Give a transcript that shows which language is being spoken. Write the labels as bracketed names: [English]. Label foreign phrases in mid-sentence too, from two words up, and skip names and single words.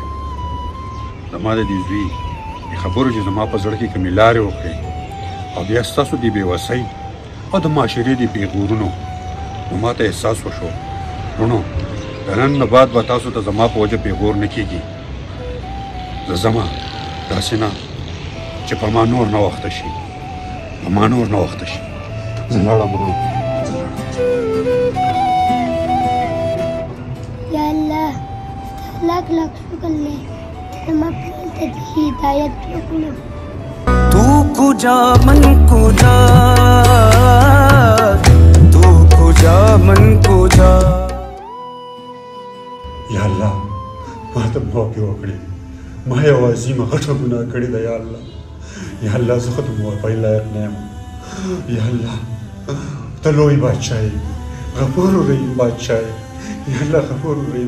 [Pashto] زما د دې زوی دې خبرو چې زما په زړه کې کومې لارې وکړې او بیا ستاسو دې بېوسۍ او د معاشرې دې پیغورونو نو ما ته احساس وشو ورونو د نن نه بعد به تاسو ته زما په وجه پیغور نه کېږي زه ځمه داسې نه چې په ما نور نه وخته شي په ما نور نه وخته شي زه لاړم ورونو [Arabic] یا الله [Pashto] لاک لاک شکر دی زما پلار ته دې هدایت وکړو [Persian] تو کجا من کجا تو کجا من کجا [Arabic] یا الله [Pashto] ما ته موافقې وکړې ما یو عظیمه غټه ګناه کړې ده [Arabic] یا الله یا الله [Pashto] زه خو د موافقۍ لایق نه یم [Arabic] یا الله [Pashto] ته لوی بادشاه یې [Arabic] غفور رحیم [Pashto] بادشاه یې [Arabic] یا الله غفور رحیم